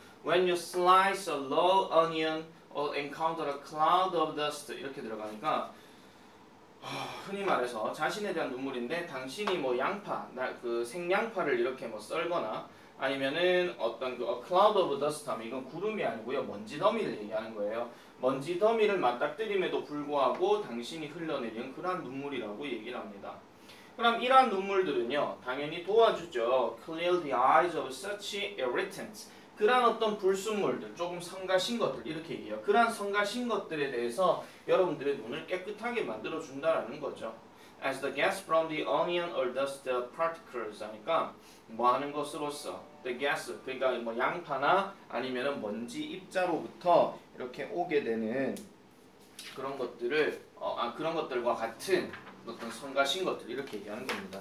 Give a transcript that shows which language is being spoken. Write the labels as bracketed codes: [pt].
[en] When you slice a raw onion or encounter a cloud of dust [ko] 이렇게 들어가니까 흔히 말해서 자신에 대한 눈물인데 당신이 뭐 양파, 그 생양파를 이렇게 뭐 썰거나 아니면은 어떤 그 cloud of dust 하면 이건 구름이 아니고요. 먼지 더미를 얘기하는 거예요. 먼지 더미를 맞닥뜨림에도 불구하고 당신이 흘러내린 그러한 눈물이라고 얘기를 합니다. 그럼 이러한 눈물들은요. 당연히 도와주죠. [en] Clear the eyes of such irritants. [ko] 그러한 어떤 불순물들, 조금 성가신 것들 이렇게 얘기해요. 그러한 성가신 것들에 대해서 여러분들의 눈을 깨끗하게 만들어준다라는 거죠. [en] As the gas from the onion or dust particles [ko] 하니까 뭐 하는 것으로서 the gas 그러니까 뭐 양파나 아니면은 먼지 입자로부터 이렇게 오게 되는 그런 것들을 그런 것들과 같은 어떤 성가신 것들 이렇게 얘기하는 겁니다.